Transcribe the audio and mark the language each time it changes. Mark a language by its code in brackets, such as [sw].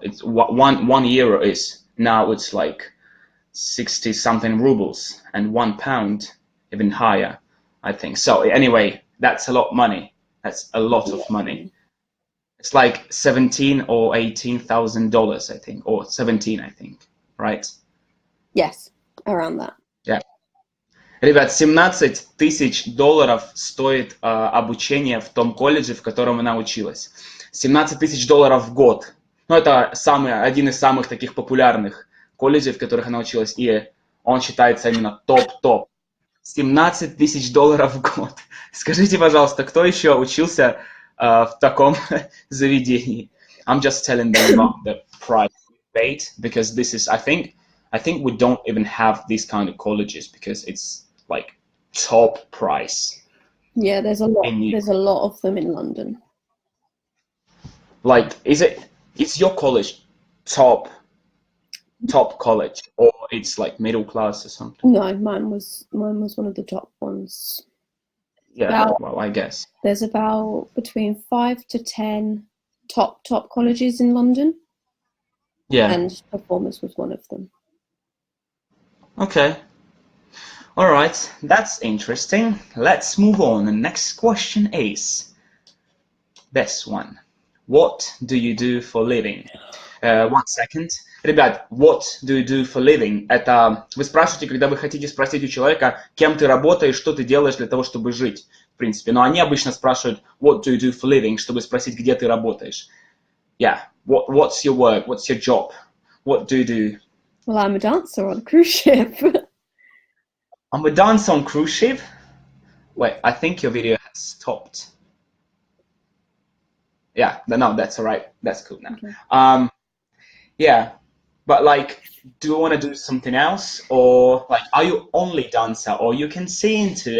[en] It's one euro is now it's like 60 something rubles, and £1 even higher, I think. So anyway, that's a lot of money. That's a lot of money. It's like $17,000 or $18,000, I think, or 17, I think, right? Yes, around that. Yeah. [ru] Ребят, $17,000 стоит обучение в том колледже, в котором она училась. $17,000 в год. Ну, это один из самых таких популярных колледжей, в которых она училась, и он считается именно топ-топ. $17,000 в год. Скажите, пожалуйста, кто еще учился в таком заведении? [en] I'm just telling them about the price paid, because this is, I think we don't even have these kind of colleges because it's like top price. Yeah, there's a lot of them in London. Like, is your college top college, or it's like middle class or something? No, mine was one of the top ones. Yeah, well, I guess. There's about between 5 to 10 top colleges in London. Yeah. And Performers was one of them. Okay. All right, that's interesting. Let's move on. The next question is this one. What do you do for living? 1 second. Ребят, what do you do for living? [ru] Это вы спрашиваете, когда вы хотите спросить у человека, кем ты работаешь, что ты делаешь для того, чтобы жить, в принципе. Но они обычно спрашивают, [en] what do you do for living, [ru] чтобы спросить, где ты работаешь. [en] Yeah, what's your work? What's your job? What do you do Well, I'm a dancer on a cruise ship. I'm a dancer on cruise ship. Wait, I think your video has stopped. Yeah, no, that's all right. That's cool now. Okay. Yeah, but like, do you want to do something else, or like, are you only dancer, or you can sing too?